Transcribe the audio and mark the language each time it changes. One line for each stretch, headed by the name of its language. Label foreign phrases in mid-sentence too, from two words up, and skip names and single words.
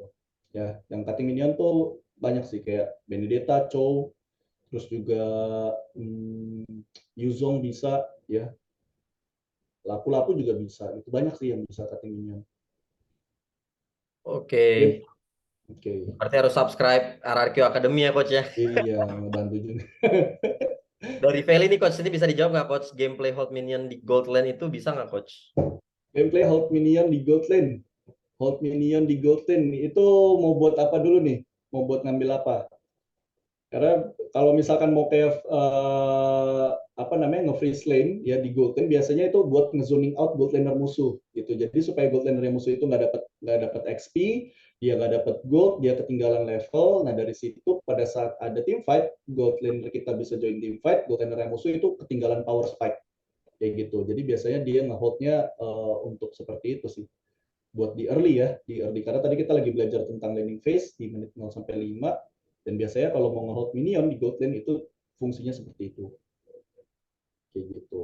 Indonesian: Ya, yang
English: cutting minion
Indonesian: tuh banyak sih kayak Benedetta, Chow, terus juga Yuzong bisa, ya, Lapu-Lapu juga bisa, itu banyak sih yang bisa
English: cutting minion.
Indonesian: Oke. Oke. Berarti harus subscribe RRQ Academy ya coach ya. Iya, ngebantu juga. Dari Feli nih coach, ini bisa dijawab nggak coach?
English: Gameplay hold minion
Indonesian: di
English: gold lane
Indonesian: itu bisa nggak coach?
English: Gameplay hold minion
Indonesian: di
English: gold lane. Hold minion
Indonesian: di
English: gold lane
Indonesian: itu mau buat apa dulu nih? Mau buat ngambil apa? Karena kalau misalkan mau kayak apa namanya nge-freeze lane ya di
English: gold lane
Indonesian: biasanya itu buat nge-zoning out
English: gold laner
Indonesian: musuh gitu. Jadi supaya
English: gold laner
Indonesian: musuh itu nggak dapat XP, dia nggak dapat gold, dia ketinggalan level. Nah dari situ pada saat ada
English: team fight, gold laner
Indonesian: kita bisa join
English: team fight, gold laner
Indonesian: musuh itu ketinggalan
English: power spike
Indonesian: kayak gitu. Jadi biasanya dia ngeholdnya untuk seperti itu sih. Buat di early ya, di early karena tadi kita lagi belajar tentang
English: laning phase
Indonesian: di menit 0 sampai 5 dan biasanya kalau mau ngehold minion di
English: gold lane
Indonesian: itu fungsinya seperti itu. Kayak gitu.